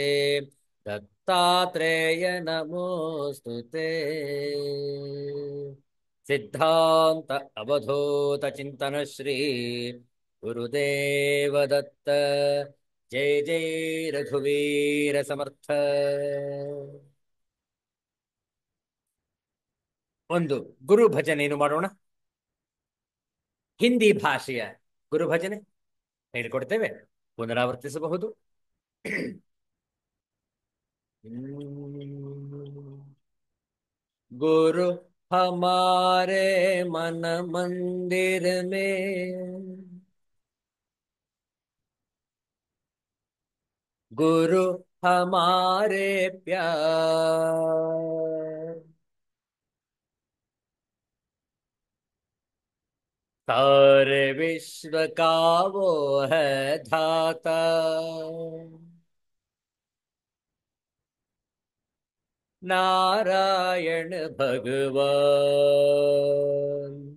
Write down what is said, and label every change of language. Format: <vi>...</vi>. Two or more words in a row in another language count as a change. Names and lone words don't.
<sa>दत्तात्रेय नमोऽस्तु ते। सिद्धांत अवधूत चिंतन श्री गुरुदेव दत्त।</sa> <mr>जय जय रघुवीर समर्थ।</mr> <kn>ಒಂದು ಗುರು ಭಜನೆಯನ್ನು ಮಾಡೋಣ. ಹಿಂದಿ ಭಾಷೆಯ ಗುರು ಭಜನೆ ಹೇಳಿಕೊಡ್ತೇವೆ, ಪುನರಾವರ್ತಿಸಬಹುದು.</kn> <hi>गुरु हमारे मन मंदिर में, गुरु हमारे प्यार, सारे विश्व का वो है धाता, नारायण भगवान।</hi>